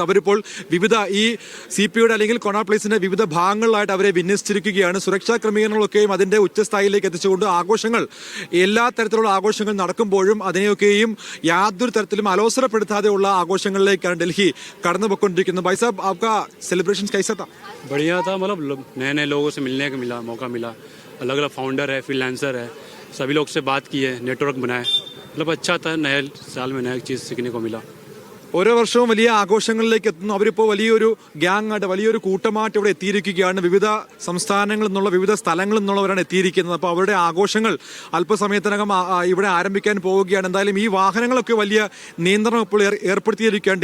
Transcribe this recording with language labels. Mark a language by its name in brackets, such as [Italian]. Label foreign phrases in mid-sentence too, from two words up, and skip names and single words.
[Malayalam] അവരിപ്പോൾ വിവിധ ഈ CPയുടെ അല്ലെങ്കിൽ കൊണാട്ട് പ്ലേസിന്റെ വിവിധ ഭാഗങ്ങളിലായിട്ട് അവരെ വിന്യസിച്ചിരിക്കുകയാണ്. സുരക്ഷാ ക്രമീകരണങ്ങളൊക്കെയും അതിന്റെ ഉച്ചസ്ഥായിലേക്ക് എത്തിച്ചുകൊണ്ട് ആഘോഷങ്ങൾ, എല്ലാ തരത്തിലുള്ള ആഘോഷങ്ങൾ നടക്കുമ്പോഴും അതിനെയൊക്കെയും യാതൊരു തരത്തിലും അലോസരപ്പെടുത്താതെയുള്ള ആഘോഷങ്ങളിലേക്കാണ് ഡൽഹി കടന്നുപോയിക്കൊണ്ടിരിക്കുന്നത്. [Hindi] भाई साहब, आपका सेलिब्रेशन कैसा था? बढ़िया था. मतलब नए नए लोगों से मिलने का मौका मिला. अलग अलग फाउंडर है, फ्रीलांसर है, सभी लोग से बात की है, नेटवर्क बनाए. मतलब अच्छा था. नए साल में नया चीज़ सीखने को मिला. [Malayalam] ഓരോ വർഷവും വലിയ ആഘോഷങ്ങളിലേക്ക് എത്തുന്നു. അവരിപ്പോൾ വലിയൊരു ഗ്യാങ്ങായിട്ട്, വലിയൊരു കൂട്ടമായിട്ട് ഇവിടെ എത്തിയിരിക്കുകയാണ്. വിവിധ സംസ്ഥാനങ്ങളിൽ നിന്നുള്ള, വിവിധ സ്ഥലങ്ങളിൽ നിന്നുള്ളവരാണ് എത്തിയിരിക്കുന്നത്. അപ്പോൾ അവരുടെ ആഘോഷങ്ങൾ അല്പസമയത്തിനകം ഇവിടെ ആരംഭിക്കാൻ പോവുകയാണ്. എന്തായാലും ഈ വാഹനങ്ങളൊക്കെ വലിയ നിയന്ത്രണം ഇപ്പോൾ ഏർപ്പെടുത്തിയിരിക്കുകയാണ്.